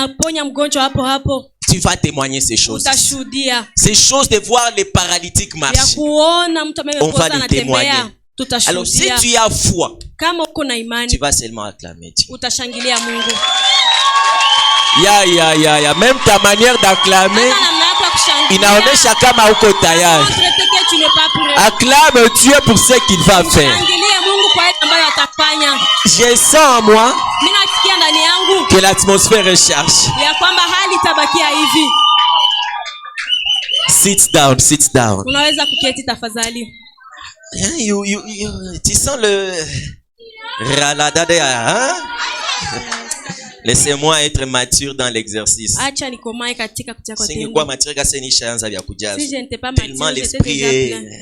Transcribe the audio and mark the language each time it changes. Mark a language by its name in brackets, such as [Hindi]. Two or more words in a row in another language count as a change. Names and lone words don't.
[French] Tu vas témoigner ces choses. Ces choses de voir les paralytiques marcher. On va les témoigner. Alors si tu as foi, tu vas seulement acclamer Dieu. Même ta manière d'acclamer [Swahili] inaonesha kama uko tayari. [French] Acclame Dieu pour ce qu'il va faire. Je sens en moi que l'atmosphère est chargée. [English] Sit down, sit down. [French] Tu sens le raladade, hein? Laissez-moi être mature dans l'exercice. Tellement l'esprit est...